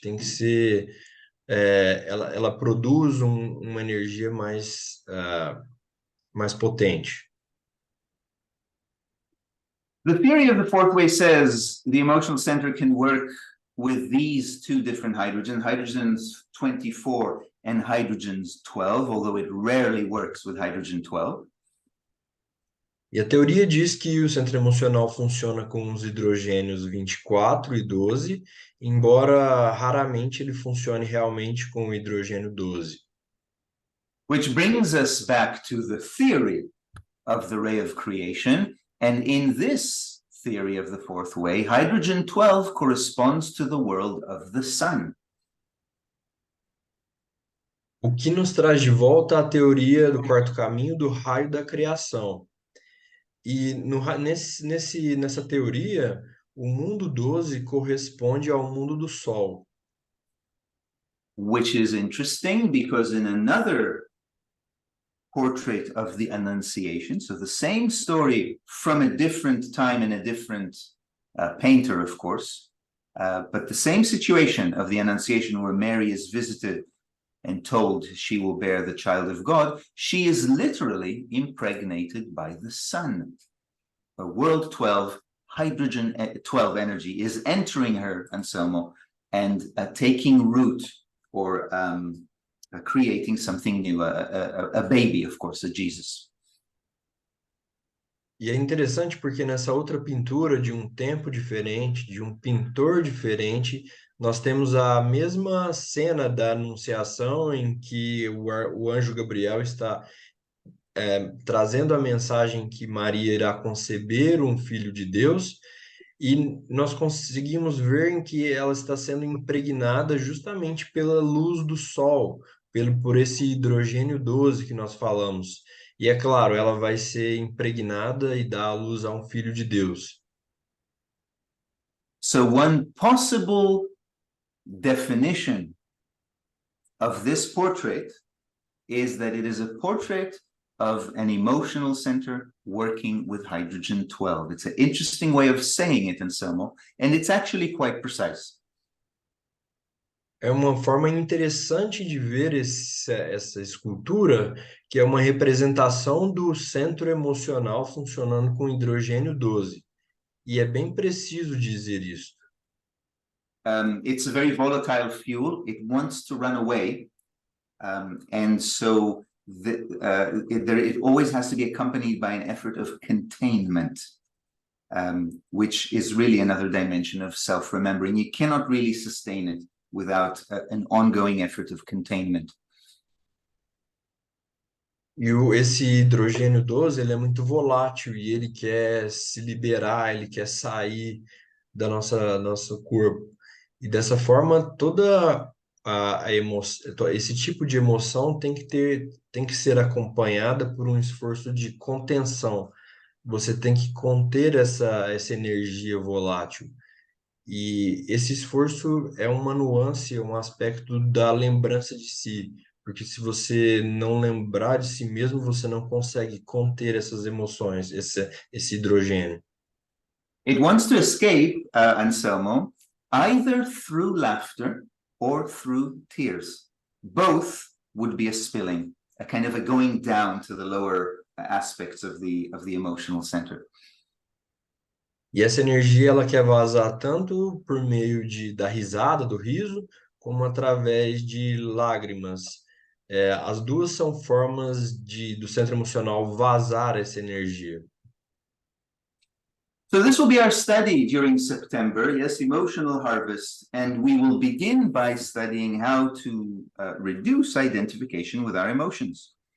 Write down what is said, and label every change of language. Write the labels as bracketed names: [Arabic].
[Portuguese] Tem que ser ela produz uma energia mais potente. [English] The theory of the fourth way says the emotional center can work with these two different hydrogens 24, and hydrogen's 12, although it rarely works with hydrogen 12. [Portuguese] E a teoria diz que o centro emocional funciona com os hidrogênios 24 e 12, embora raramente ele funcione realmente com o hidrogênio 12. [English] Which brings us back to the theory of the ray of creation. And in this theory of the fourth way, hydrogen 12 corresponds to the world of the sun. [Portuguese] O que nos traz de volta à teoria do quarto caminho do raio da criação. E nessa teoria, o mundo 12 corresponde ao mundo do Sol. [English] Which is interesting because in another portrait of the Annunciation, so the same story from a different time and a different painter, of course, but the same situation of the Annunciation where Mary is visited and told she will bear the child of God, she is literally impregnated by the sun. A world 12, hydrogen 12 energy is entering her, Anselmo, and taking root or creating something new, a baby, of course, a Jesus. [Portuguese] E é interessante porque nessa outra pintura de um tempo diferente, de um pintor diferente, nós temos a mesma cena da Anunciação em que o anjo Gabriel está trazendo a mensagem que Maria irá conceber um filho de Deus, e nós conseguimos ver em que ela está sendo impregnada justamente pela luz do sol, por esse hidrogênio 12 que nós falamos. E é claro, ela vai ser impregnada e dar à luz a um filho de Deus. [English] So one possible definition of this portrait is that it is a portrait of an emotional center working with hydrogen 12. It's an interesting way of saying it, Anselmo, and it's actually quite precise. [Portuguese] É uma forma interessante de ver essa escultura, que é uma representação do centro emocional funcionando com hidrogênio 12. E é bem preciso dizer isso. [English] It's a very volatile fuel. It wants to run away. And so it always has to be accompanied by an effort of containment, which is really another dimension of self-remembering. You cannot really sustain it without an ongoing effort of containment. [Portuguese] E esse hidrogênio 12, ele é muito volátil e ele quer se liberar, ele quer sair da nosso corpo. E dessa forma, toda a emoção, esse tipo de emoção tem que ser acompanhada por um esforço de contenção. Você tem que conter essa energia volátil. E esse esforço é uma nuance, um aspecto da lembrança de si. Porque se você não lembrar de si mesmo, você não consegue conter essas emoções, esse hidrogênio. [English] It wants to escape, Anselmo, either through laughter or through tears. Both would be a spilling, a kind of a going down to the lower aspects of the emotional center. [Portuguese] E essa energia ela quer vazar tanto por meio da risada, do riso, como através de lágrimas. As duas são formas do centro emocional vazar essa energia. [English] So this will be our study during September, yes, emotional harvest, and we will begin by studying how to reduce identification with our emotions.